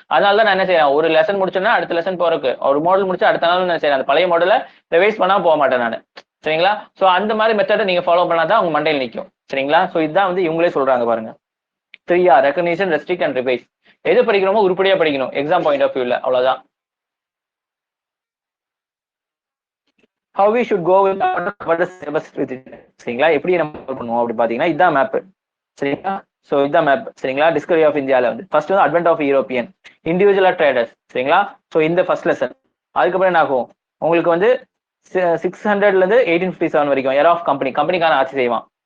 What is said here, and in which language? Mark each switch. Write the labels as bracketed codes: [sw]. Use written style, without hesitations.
[ta] அதனால தான் நான் என்ன செய்யறேன், ஒரு லெசன் முடிச்சோன்னா அடுத்த லெசன் போறதுக்கு, ஒரு மாடல் முடிச்சா அடுத்த நாள் என்ன செய்யறேன், அந்த பழைய மாடலை ரிவைஸ் பண்ணாம போக மாட்டேன் நான். சரிங்களா? ஸோ அந்த மாதிரி மெத்தடை நீங்க ஃபாலோ பண்ணாதான் உங்க மண்டையில் நிற்கும். சரிங்களா? ஸோ இதுதான் வந்து இவங்களே சொல்றாங்க பாருங்க, 3R recognition, restrict and revise. எது படிக்கணுமோ உருப்படியா படிக்கணும் எக்ஸாம் பாயிண்ட் ஆஃப் வியூல, அவ்வளவுதான். [en] How we should go with the syllabus with it. [ta] சரிங்களா? எப்படி நம்ம பண்ணுவோம் அப்படி பாத்தீங்கன்னா இதுதான் மேப். சரிங்களா? ஸோ இதுதான் மேப். சரிங்களா? டிஸ்கவரி ஆஃப் இந்தியாவில் வந்து ஃபர்ஸ்ட் வந்து அட்வென்ட் ஆஃப் யூரோப்பியன், இண்டிவிஜுவலா ட்ரேடர்ஸ். சரிங்களா? ஸோ இந்த ஃபர்ஸ்ட் லெசன். அதுக்கப்புறம் என்ன ஆகும், உங்களுக்கு வந்து 600ல இருந்து 1857 வரைக்கும் எர் ஆஃப் கம்பெனிக்கான ஆட்சி செய்வான்.